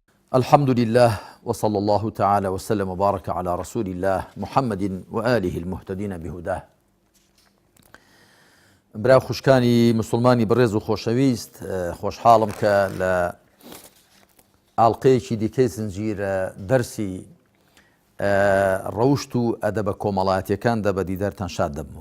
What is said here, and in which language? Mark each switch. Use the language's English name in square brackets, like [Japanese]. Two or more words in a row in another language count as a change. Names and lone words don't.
[Arabic] الحمد لله وصلى الله تعالى وسلم وبارك على رسول الله محمد وآله المهتدين بهداه. [Central Kurdish] برا خوشکانی مسلمانی بەڕێز و خۆشەویست، خۆشحاڵم کە لە ئاڵقەیەکی دیکەی زنجیرە دەرسی ڕەوشت و ئەدەبە کۆمەڵایەتیەکاندا بە دیدارتان شاد دەبمەوە.